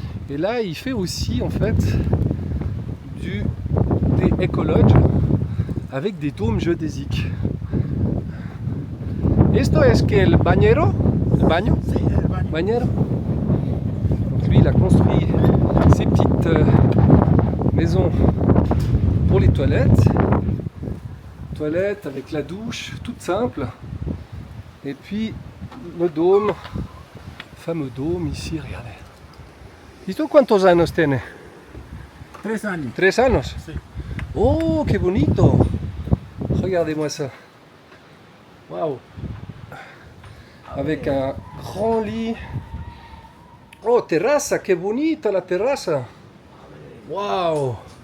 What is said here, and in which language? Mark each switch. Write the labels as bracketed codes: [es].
[fr] Et là, il fait aussi en fait des écologes avec des dômes géodésiques. [es] Esto es que el bañero, el baño, Sí, el baño. bañero. [fr] Donc lui, il a construit ces petites maisons pour les toilettes. Toilettes avec la douche, toute simple. Et puis le dôme, le fameux dôme ici, regardez. [es] ¿Y tú cuántos años tienes? 3 años. 3 años. Sí. Oh, qué bonito. [fr] Regardez-moi ça. Waouh. Avec un grand lit. [es] Oh, terraza, qué bonita la terraza. Wow.